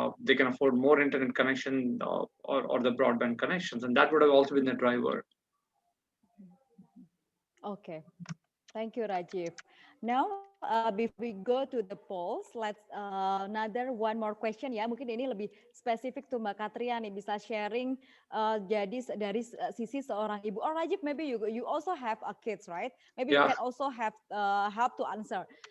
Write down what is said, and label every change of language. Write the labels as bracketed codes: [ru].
[en] They can afford more internet connection or the broadband connections, and that would have also been the driver. Okay, thank you, Rajiv. Now, before we go to the polls, let's another one more question ya. [id] Mungkin ini lebih spesifik tuh Mbak Katria nih bisa sharing. Jadi dari sisi seorang ibu. [en] Or Rajiv, maybe you also have a kids, right? Maybe you Yeah. can also have help to answer.